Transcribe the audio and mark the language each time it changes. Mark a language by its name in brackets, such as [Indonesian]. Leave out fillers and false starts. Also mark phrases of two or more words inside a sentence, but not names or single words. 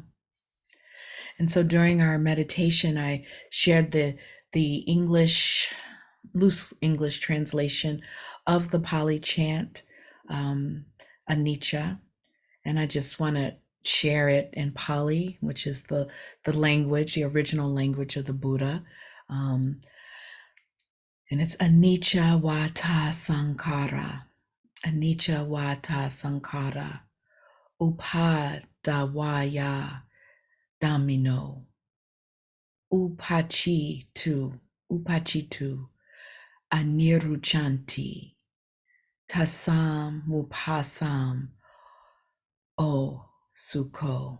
[English] And so during our meditation, I shared the English, loose English translation of the Pali chant, Anicca. And I just want to share it in Pali, which is the language, the original language of the Buddha. And it's [Pali] Anicca vata sankhara. Anicca vata sankhara. Upada vaya dhammino. Uppajjitva Nirujihanti Tesam vupasamo sukho.